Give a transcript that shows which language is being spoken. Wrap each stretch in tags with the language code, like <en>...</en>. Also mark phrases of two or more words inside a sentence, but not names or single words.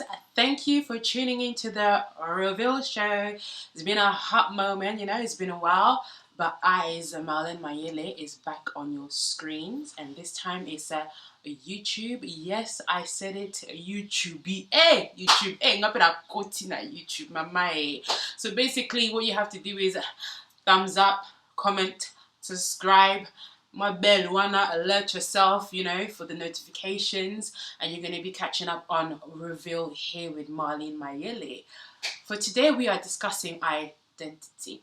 <en>Thank you for tuning into the Reveal Show. It's been a hot moment, it's been a while. But Marlon Mayele, is back on your screens. And this time it's a YouTube. Yes, I said it, YouTube. Hey, YouTube. Hey, not a quote na YouTube, mama. So basically what you have to do is thumbs up, comment, subscribe. My bell, wanna alert yourself, for the notifications, and you're gonna be catching up on Reveal here with Marlene Mayele. For today, we are discussing identity.</en>